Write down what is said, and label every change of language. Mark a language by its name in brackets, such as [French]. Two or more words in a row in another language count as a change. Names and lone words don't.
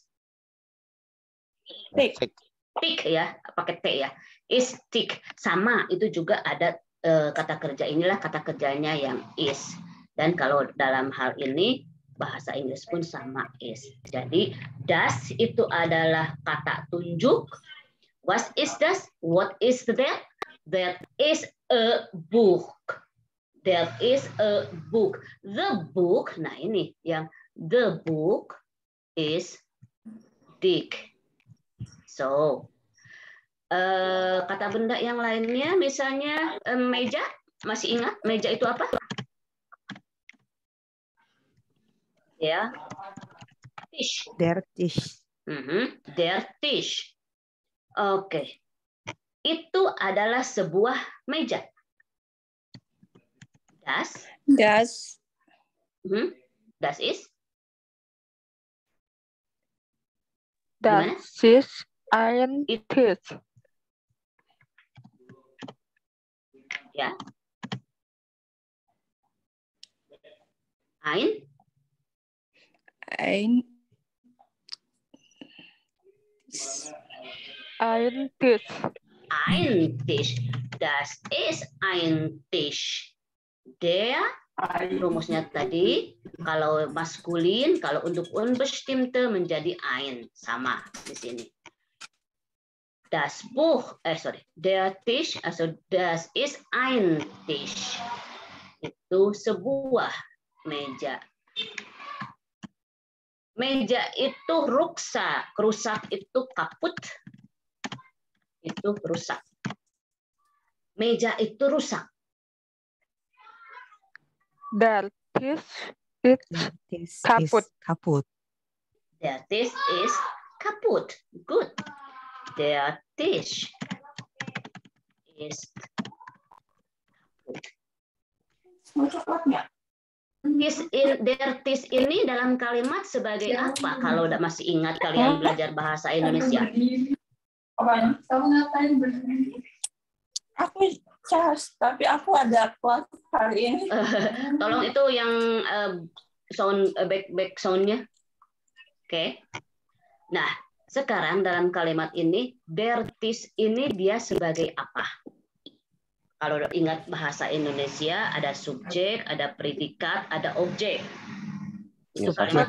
[Indonesian] Thick. Thick ya, pakai T ya. [English] Is thick. [Indonesian] Sama itu juga ada kata kerja, inilah kata kerjanya yang is. Dan kalau dalam hal ini bahasa Inggris pun sama is. Jadi das itu adalah kata tunjuk. [English] What is das? What is that? That is a book. That is a book. The book, [Indonesian] nah ini yang [English] the book is dick. [Indonesian] So, kata benda yang lainnya misalnya meja. Masih ingat meja itu apa? Ya, [German] Tisch. Der Tisch. Der Tisch. [Indonesian] Oke. itu adalah sebuah meja. [German] Das is [Indonesian] gimana? [German] Das ist ein Tisch. Ya. Ein Ein Tisch. ein Tisch. Das ist ein Tisch. [Indonesian] Der rumusnya tadi kalau maskulin, kalau untuk unbestimmte menjadi ein, sama di sini. [German] Das Buch, der Tisch, also das ist ein Tisch. [Indonesian] Itu sebuah meja. Meja itu rusak, rusak itu kaput, itu rusak. Meja itu rusak. [German] Der Tisch ist kaputt. Der Tisch ist kaputt. Good. Der Tisch ist kaputt. Der Tisch [Indonesian] ini dalam kalimat sebagai apa? Kalau masih ingat kalian belajar bahasa Indonesia. Kamu ngapain berdiri? Aku cas, tapi aku ada kelas hari ini. Tolong itu yang sound back soundnya. Oke. Nah, sekarang dalam kalimat ini, [German] der Tisch [Indonesian] ini dia sebagai apa? Kalau ingat bahasa Indonesia, ada subjek, ada predikat, ada objek. Subjek.